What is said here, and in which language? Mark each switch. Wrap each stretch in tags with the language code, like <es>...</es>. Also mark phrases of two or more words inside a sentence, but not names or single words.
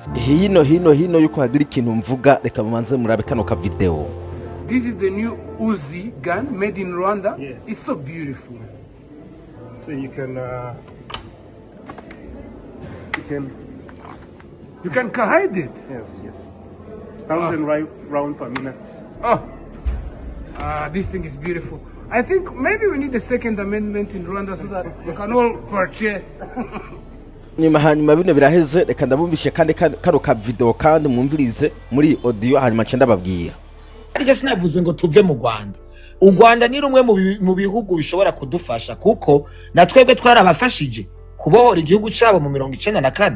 <rn>hino yuko hagira ikintu mvuga reka mumanze murabe kano ka video.</rn> <en>This is the new Uzi gun made in Rwanda. Yes. It's so beautiful. So you can hide it. Yes. 1,000 round per minute. This thing is beautiful. I think maybe we need a second amendment in Rwanda so that we can all purchase.</en> <rn>Hanyuma bino biraheze reka ndabumvishe kandi karo ka video kandi mwumvirize muri audio hanyuma cyenda babwira.</rn> <rw>Ariko sinavuze ngo tuve mu Rwanda. U Rwanda ni rumwe mu bihugu bishobora kudufasha kuko natwebwe twarabafashije kubohora igihugu cyabo mu 1994.</rw>